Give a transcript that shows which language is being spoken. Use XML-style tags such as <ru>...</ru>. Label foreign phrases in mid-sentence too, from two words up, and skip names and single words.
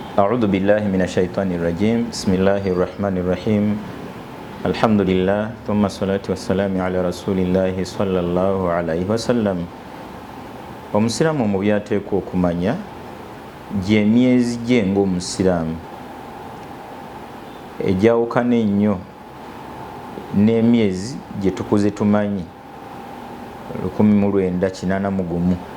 <ar>أعوذ بالله من الشيطان الرجيم بسم الله الرحمن الرحيم الحمد لله ثم الصلاة والسلام على رسول الله صلى الله عليه وسلم.</ar> <lg>Omusiraamu mu byateekwa okumanya gy'emyezi gye ng'omusiraamu ejawukana ennyo n'emyezi gye tukuze tumanyi 1981.</lg>